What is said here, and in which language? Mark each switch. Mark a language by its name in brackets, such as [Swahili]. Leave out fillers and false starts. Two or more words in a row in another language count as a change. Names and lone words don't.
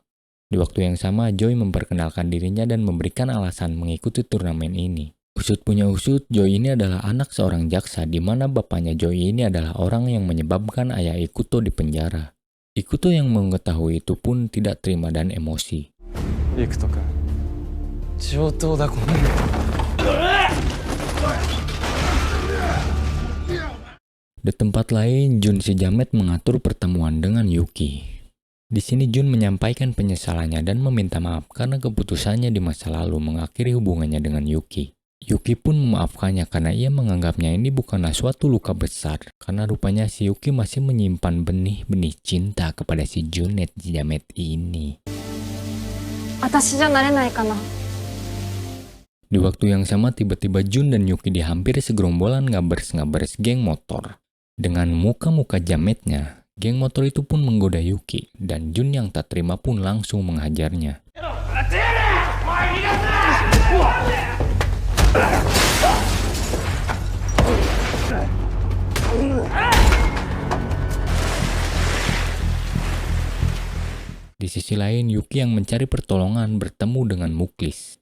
[Indonesian] Di waktu yang sama, Joy memperkenalkan dirinya dan memberikan alasan mengikuti turnamen ini. Usut punya usut, Joy ini adalah anak seorang jaksa di mana bapaknya Joy ini adalah orang yang menyebabkan ayah Ikuto di penjara. Ikuto yang mengetahui itu pun tidak terima dan emosi. [Japanese] 行くとか上等だこの [Indonesian] Di tempat lain, Jun si jamet mengatur pertemuan dengan Yuki. Di sini Jun menyampaikan penyesalannya dan meminta maaf karena keputusannya di masa lalu mengakhiri hubungannya dengan Yuki. Yuki pun memaafkannya karena ia menganggapnya ini bukanlah suatu luka besar karena rupanya si Yuki masih menyimpan benih-benih cinta kepada si Junet si jamet ini. [Japanese] 私じゃなれないかな。 [Indonesian] Di waktu yang sama tiba-tiba Jun dan Yuki dihampiri segerombolan ngabers-ngabers geng motor. Dengan muka-muka jametnya, geng motor itu pun menggoda Yuki dan Jun yang tak terima pun langsung menghajarnya. Di sisi lain, Yuki yang mencari pertolongan bertemu dengan Muklis.